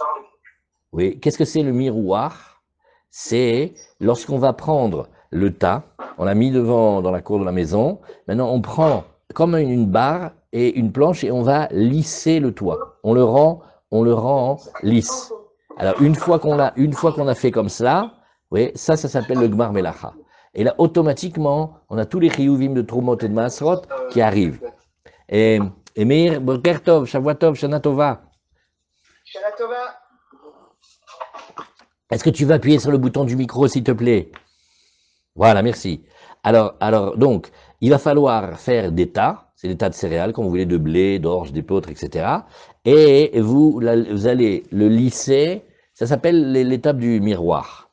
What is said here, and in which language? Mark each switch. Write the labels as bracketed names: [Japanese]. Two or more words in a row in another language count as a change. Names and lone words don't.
[French] Oui, qu'est-ce que c'est le miroir? C'est lorsqu'on va prendre le tas, on l'a mis devant dans la cour de la maison, maintenant on prend comme une barre et une planche et on va lisser le toit. On le rend lisse. Alors une fois qu'on a fait comme cela, oui, ça s'appelle le Gmar Melacha. Et là, automatiquement, on a tous les chiyuvim de Trumot et de Maasrot qui arrivent. [Hebrew] Et Meir, בוקר טוב, שבוע טוב, שנה טובה. שנה טובה. [French] Est-ce que tu vas appuyer sur le bouton du micro, s'il te plaît? Voilà, merci. Alors, donc, il va falloir faire des tas, c'est des tas de céréales, comme vous voulez, de blé, d'orge, d'épeautre, etc. Et vous allez le lisser, ça s'appelle l'étape du miroir.